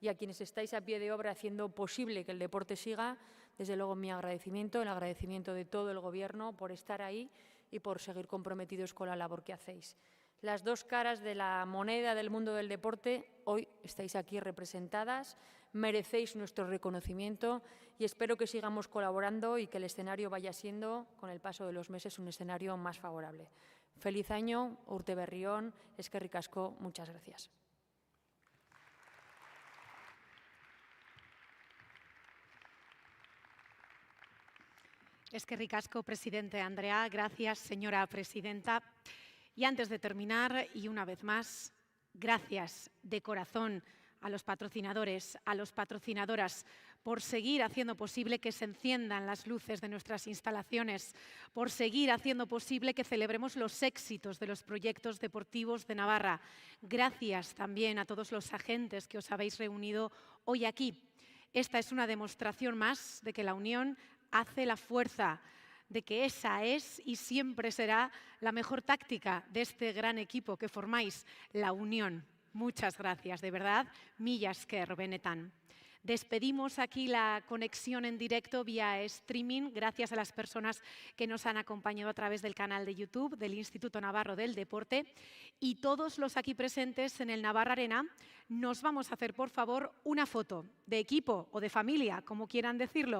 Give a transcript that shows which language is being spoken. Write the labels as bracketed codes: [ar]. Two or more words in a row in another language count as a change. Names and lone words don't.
[es] y a quienes estáis a pie de obra haciendo posible que el deporte siga, desde luego mi agradecimiento, el agradecimiento de todo el Gobierno por estar ahí y por seguir comprometidos con la labor que hacéis. Las dos caras de la moneda del mundo del deporte hoy estáis aquí representadas, merecéis nuestro reconocimiento y espero que sigamos colaborando y que el escenario vaya siendo, con el paso de los meses, un escenario más favorable. Feliz año, [eu] urte berri on, eskerrik asko, [es] muchas gracias. [eu] Eskerrik asko, presidente Andrea. [es] Gracias, señora presidenta. Y antes de terminar, y una vez más, gracias de corazón a los patrocinadores, a las patrocinadoras, por seguir haciendo posible que se enciendan las luces de nuestras instalaciones, por seguir haciendo posible que celebremos los éxitos de los proyectos deportivos de Navarra. Gracias también a todos los agentes que os habéis reunido hoy aquí. Esta es una demostración más de que la unión hace la fuerza, de que esa es y siempre será la mejor táctica de este gran equipo que formáis, la unión. Muchas gracias, de verdad, [eu] mila esker benetan. [es] Despedimos aquí la conexión en directo vía streaming, gracias a las personas que nos han acompañado a través del canal de YouTube del Instituto Navarro del Deporte. Y todos los aquí presentes en el Navarra Arena nos vamos a hacer, por favor, una foto de equipo o de familia, como quieran decirlo.